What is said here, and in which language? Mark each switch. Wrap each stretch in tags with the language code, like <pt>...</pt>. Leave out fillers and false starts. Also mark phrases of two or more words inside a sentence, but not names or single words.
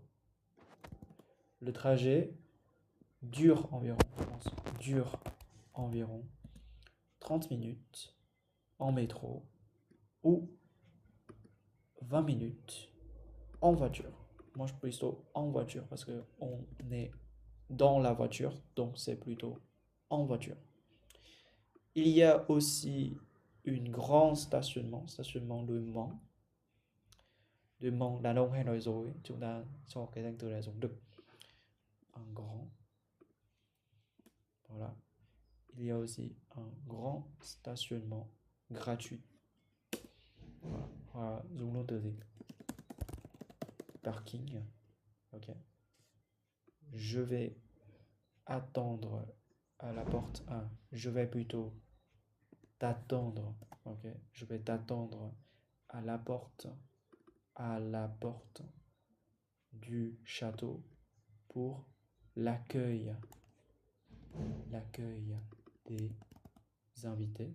<fr>Le trajet dure environ, je pense, dure environ 30 minutes en métro ou 20 minutes en voiture. Moi, je peux plutôt en voiture parce qu'on est dans la voiture, donc c'est plutôt en voiture. Il y a aussi une grand stationnement de Mans,</fr> <vi>đàn ông hay nói dối, chúng ta cho cái danh từ này dùng đực.</vi> <fr>Un grand. Voilà. Il y a aussi un grand stationnement gratuit. Voilà. Voilà.</fr> <vi>Dùng luôn từ gì?</vi> <fr>Parking. Ok. Je vais attendre à la porte 1. Je vais plutôt t'attendre. Ok. Je vais t'attendre à la porte du château pour l'accueil des invités.</fr>